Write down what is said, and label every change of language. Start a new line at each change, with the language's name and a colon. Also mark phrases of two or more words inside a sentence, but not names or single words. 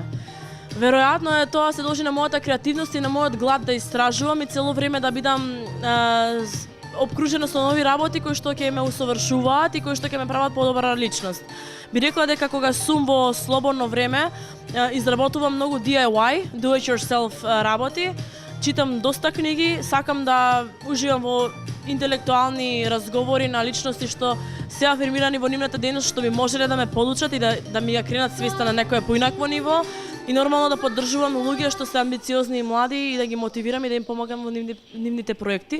Macedonian: Веројатно е тоа се должи на мојата креативност и на мојот глад да истражувам и цело време да бидам обкружена со нови работи кои што ќе ме усовршуваат и кои што ќе ме прават подобра личност. Би рекла дека кога сум во слободно време изработувам многу DIY,
English: do it yourself
Macedonian: работи, читам доста книги, сакам да уживам во интелектуални разговори на личности што се афирмирани во нивната дејност, што би можеле да ме подучат и да ми ја кренат свеста на некое поинакво ниво и нормално да поддржувам луѓе што се амбициозни и млади и да ги мотивирам и да им помагам во нивните проекти.